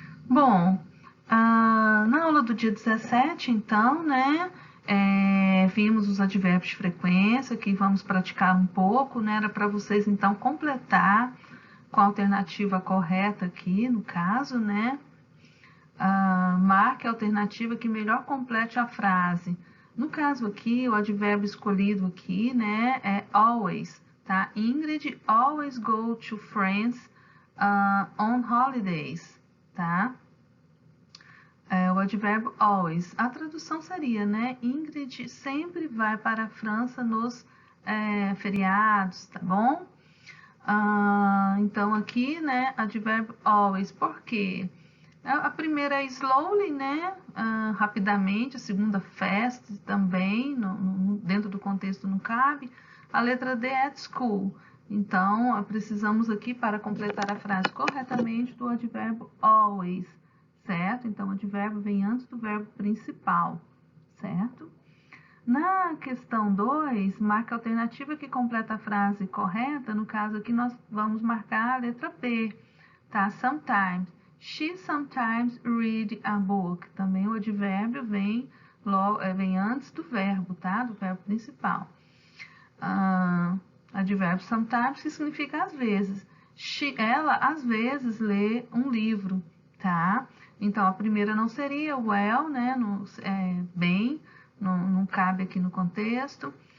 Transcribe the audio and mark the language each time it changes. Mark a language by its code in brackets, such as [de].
[pt] Bom, na aula do dia 17, então, né, vimos os advérbios de frequência, que vamos praticar um pouco, né, era para vocês, então, completar com a alternativa correta aqui, no caso, né, marque a alternativa que melhor complete a frase. No caso aqui, o advérbio escolhido aqui, né, é always, tá? [en] Ingrid always go to friends on holidays, tá? [pt] O advérbio always. A tradução seria, né? Ingrid sempre vai para a França nos feriados, tá bom? Então aqui, né? Advérbio always. Por quê? A primeira é slowly, né? Rapidamente. A segunda, fast, também. Dentro do contexto não cabe. A letra D é [en] at school. [pt] Então, precisamos aqui, para completar a frase corretamente, do advérbio always, certo? Então, o advérbio vem antes do verbo principal, certo? Na questão 2, marca a alternativa que completa a frase correta. No caso aqui, nós vamos marcar a letra B, tá? [en] Sometimes. She sometimes read a book. [pt] Também o advérbio vem antes do verbo, tá? Do verbo principal. Advérbio sometimes, que significa às vezes. Ela, às vezes, lê um livro, tá? Então, a primeira não seria well, né? Bem, não cabe aqui no contexto.